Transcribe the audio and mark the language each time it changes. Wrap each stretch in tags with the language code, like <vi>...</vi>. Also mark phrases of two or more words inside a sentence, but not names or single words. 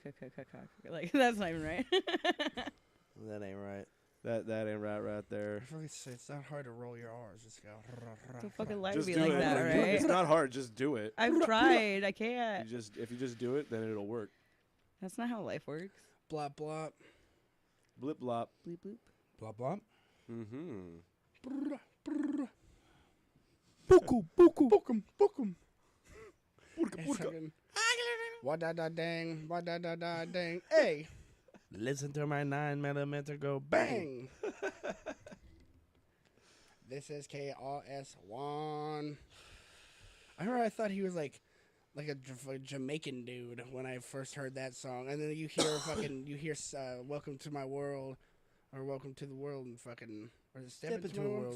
<en>Like, that's not even right. That ain't right. That ain't right there. It's not hard to roll your R's. Just go. So fucking life Just be do like it. that, Like, right? It's not hard. Just do it. I've tried. I can't. If you just do it, then it'll work. That's not how life works. Blop blop. Blip blop. Bleep bloop. Blah blah. Mm-hmm. Buku buku. Bookum bookum. What da da dang. What da da da dang. Hey. Listen to my 9mm go bang. Bang. This is KRS-One. I remember I thought he was like a Jamaican dude when I first heard that song, and then you hear "Welcome to My World" or "Welcome to the World" and fucking or is it Step into the World.</en>